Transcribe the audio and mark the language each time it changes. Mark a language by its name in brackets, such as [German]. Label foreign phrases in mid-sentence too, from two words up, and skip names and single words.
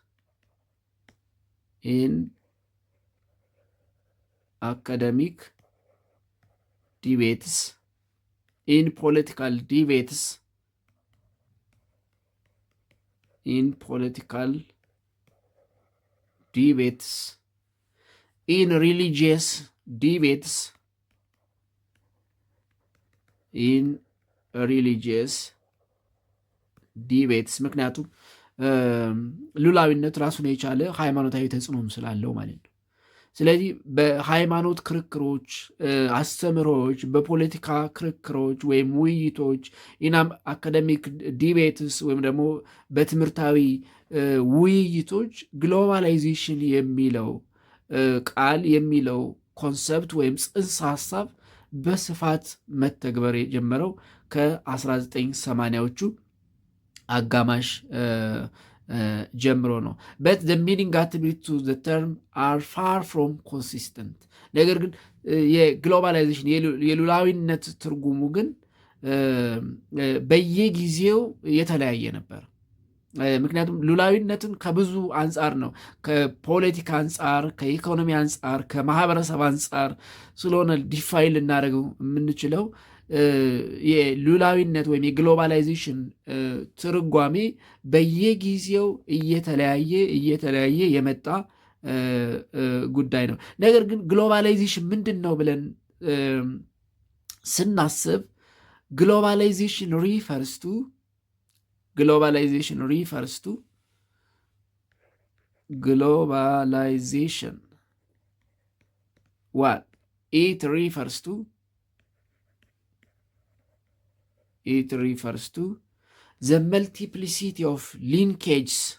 [English] in political debates, in religious debates, [Amharic] ምክንያቱም ሉላዊነት ራሱን የቻለ ሃይማኖታዊ ተጽዕኖም ስላለው ማለት ነው። ስለዚህ በሃይማኖት ክርክሮች፣ አስተምሮች፣ በፖለቲካ ክርክሮች ወይም ውይይቶች ኢናም [English] academic debates [Amharic] ወይም ደግሞ በትምህርታዊ ውይይቶች ግሎባላይዜሽን የሚለው ቃል የሚለው ኮንሰፕት ወይም ጽንሰ ሀሳብ በስፋት መተግበር የጀመረው ከ1980ዎቹ አጋማሽ ጀምሮ ነው። በት [English] the meaning attributed to the term are far from consistent። [Amharic] ነገር ግን የግሎባላይዜሽን የሉላዊነት ትርጉሙ ግን በየጊዜው የተለያየ ነበር። ምክንያቱም ሉላዊነትን ከብዙ አንጻር ነው፣ ከፖለቲካ አንጻር፣ ከኢኮኖሚ አንጻር፣ ከማህበረሰብ አንጻር ስለሆነ ዲፋይን ልናደርገው የምንችለው የሉላዊነት ወይም የግሎባላይዜሽን ትርጓሜ በየጊዜው እየተለያየ የመጣ ጉዳይ ነው። ነገር ግን ግሎባላይዜሽን ምንድን ነው ብለን ስናስብ ግሎባላይዜሽን [English] refers to what it refers to the multiplicity of linkages,